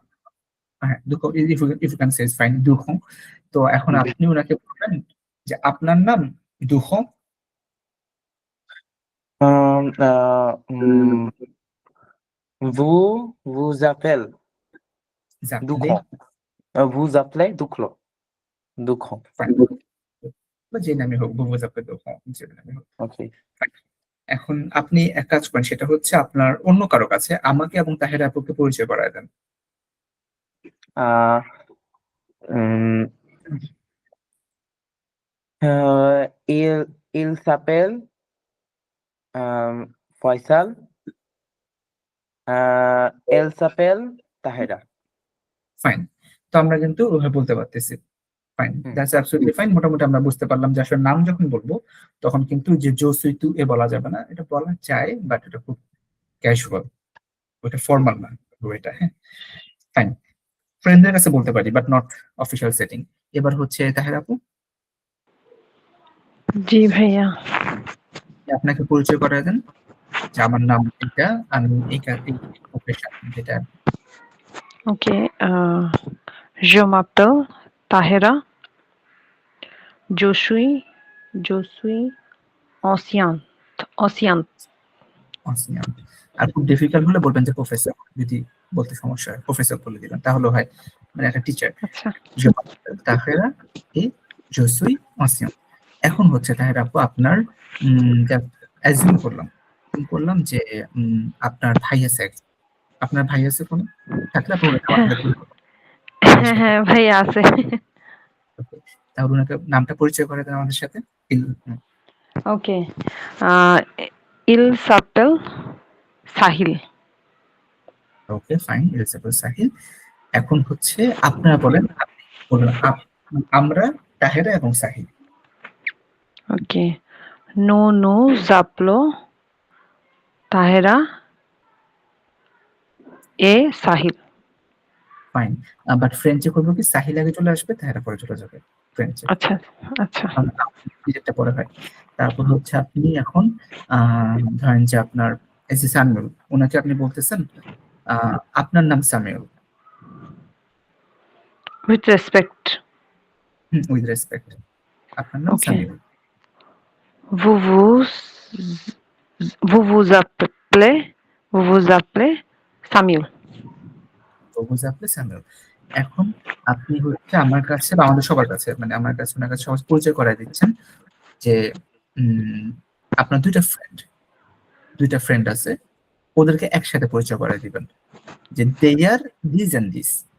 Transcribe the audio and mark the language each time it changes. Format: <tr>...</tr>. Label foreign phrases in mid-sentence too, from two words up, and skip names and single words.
<en>হ্যাঁ, if you can say fine দুহং।</en> <bn>তো এখন আপনি ওনাকে বলবেন যে আপনার নাম দুহং</bn> <fr>Um, uh, mm, vous appelez জাপলে। Dukron. Vous appelez Duklo. Dukron.</fr> <bn>ফাইন, বা যে নামে হোক,</bn> <fr>vous appelez</fr> <bn>দুহং, যে নামে হোক।</bn> <en>Okay. Fine.</en> <bn>এখন আপনি এক কাজ করেন, সেটা হচ্ছে আপনার অন্য কারো কাছে আমাকে এবং তাহের আপুকে পরিচয় করায় দেন।</bn> <fr>Uh, mm, il s'appelle Faisal. Elle s'appelle Tahira.</fr> <bn>ফাইন। তো আমরা কিন্তু ওভাবে বলতে পারতেছি। ফাইন, হুম।</bn> <en>That's absolutely fine.</en> <bn>মোটামুটি আমরা বুঝতে পারলাম যে আসলে নাম যখন বলবো তখন কিন্তু যে</bn> <fr>je suis, tu es</fr> <bn>বলা যাবে না, এটা বলা যায় বাট এটা খুব ক্যাজুয়াল, ওটা ফর্মাল না ওইটা। হ্যাঁ, ফাইন। ফ্রেন্ডদের কাছে বলতে পারি</bn> <en>but not official setting.</en> <bn>এবার হচ্ছে তাহের আপু, জি ভাইয়া। আপনাকে পরিচয় করায় দেন যে আমার নাম এটা, আমি এই প্রফেশন যেটা। ওকে,</bn> <fr>je m'appelle Tahira, je suis Je suis ancien ancien অসিয়ান।</fr> <bn>আর খুব ডিফিকাল্ট হলে বলবেন যে প্রফেসর, যদি বলতে সমস্যা হয় প্রফেসর বলে দিবেন, তাহলে হয় মানে একটা টিচার। আচ্ছা</bn> <fr>Je m'appelle তাহেরা et je suis ancien।</fr> <bn>এখন হচ্ছে তাহেরা আপু আপনার অ্যাজিউম করলাম যে আপনার ভাই আছে আপনার ভাই আছে কোনো? থাকলে আপনি ওনাকে আমার হ্যাঁ, সাথে জিজ্ঞেস হ্যাঁ, করতে হ্যাঁ পারেন। ভাইয়া আছে। Okay, তাহলে ওনাকে নামটা পরিচয় করে দেন আমাদের সাথে।</bn> <fr>ওকে। il s'appelle সাহিল।</fr> <en>okay fine, এলিজাবেথ সাহিল।</en> <bn>এখন হচ্ছে আপনারা বলেন, আপনি বলুন আমরা তাহেরা এবং সাহিল।</bn> <fr>ওকে। Nous nous appelons তাহেরা et সাহিল।</fr> <bn>ফাইন, বাট ফ্রেঞ্চে করবো কি সাহিল আগে চলে আসবে তাহেরা পরে চলে যাবে ফ্রেঞ্চে, আচ্ছা, আচ্ছা। যেটা পরে হয়। তারপর হচ্ছে আপনি এখন ধরেন যে আপনার এই যে সামিউল, ওনাকে আপনি বলতেছেন আপনার নাম সামিউল।</bn> <en>With respect. with respect,</en> <bn>আপনার নাম ওকে। সামিউল।</bn> <fr>Vous vous vous vous appelez vous vous appelez সামিউল।</fr> <bn>বুঝে আপনি সামিউল। এখন আপনি হচ্ছে আমার কাছে বা আমাদের সবার কাছে, মানে আমার কাছে ওনার কাছে সহজ পরিচয় করাই দিচ্ছেন যে আপনার দুইটা ফ্রেন্ড আছে, ওদেরকে একসাথে পরিচয় করাই দিবেন যে</bn> <en>they are this and this.</en>